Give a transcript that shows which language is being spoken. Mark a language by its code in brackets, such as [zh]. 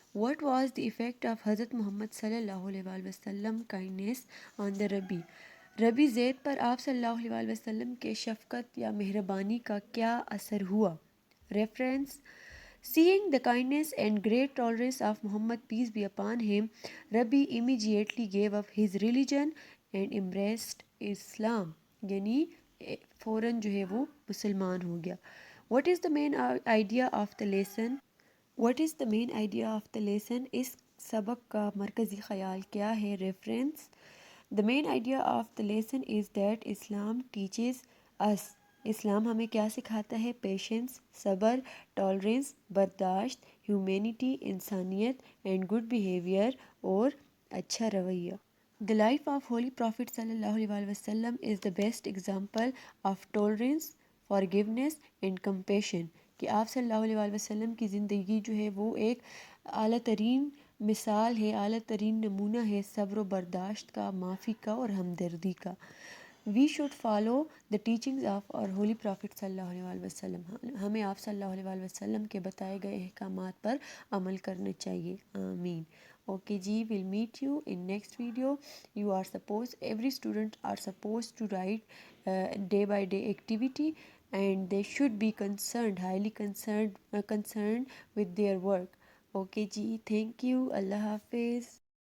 [en] What was the effect of حضرت محمد صلی اللہ علیہ وسلم kindness on the Rabi؟ [ur] ربی زید پر آپ صلی اللہ علیہ وسلم کے شفقت یا مہربانی کا کیا اثر ہوا؟ [en] Reference: Seeing the kindness and great tolerance of Muhammad peace be upon him, Rabi immediately gave up his religion and embraced Islam. [ur] یعنی فوراً جو ہے وہ مسلمان ہو گیا. [en] What is the main idea of the lesson؟ What is the main idea of the lesson؟ [ur] اس سبق کا مرکزی خیال کیا ہے؟ [en] Reference: The main idea of the lesson is that Islam teaches us. [ur] اسلام ہمیں کیا سکھاتا ہے؟ پیشنس، صبر، ٹالرنس، برداشت، ہیومینٹی، انسانیت، [en] and good behaviour [ur] اور اچھا رویہ. [en] The life of Holy Prophet صلی اللہ علیہ وسلم is the best example of tolerance, forgiveness and compassion. [ur] کہ آپ صلی اللہ علیہ وسلم کی زندگی جو ہے وہ ایک اعلیٰ ترین مثال ہے، اعلیٰ ترین نمونہ ہے صبر و برداشت کا، معافی کا اور ہمدردی کا. [en] We should follow the teachings of our holy prophet صلی اللہ علیہ وسلم. [ur] ہمیں آپ صلی اللہ علیہ وسلم کے بتائے گئے احکامات پر عمل کرنا چاہیے. آمین. [en] Okay ji, we'll meet you in next video. You are supposed, every student are supposed to write day by day activity, and they should be concerned, highly concerned with their work. Okay ji, thank you. Allah Hafiz.